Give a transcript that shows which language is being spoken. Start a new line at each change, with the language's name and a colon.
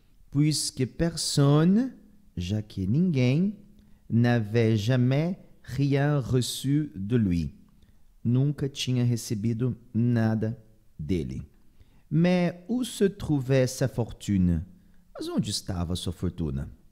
French: Puisque personne,
Portuguese: já que ninguém,
French: n'avait jamais rien reçu de lui.
Portuguese: Nunca tinha recebido nada dele.
French: Mais où se trouvait sa fortune?
Portuguese: Mas onde estava sua fortuna?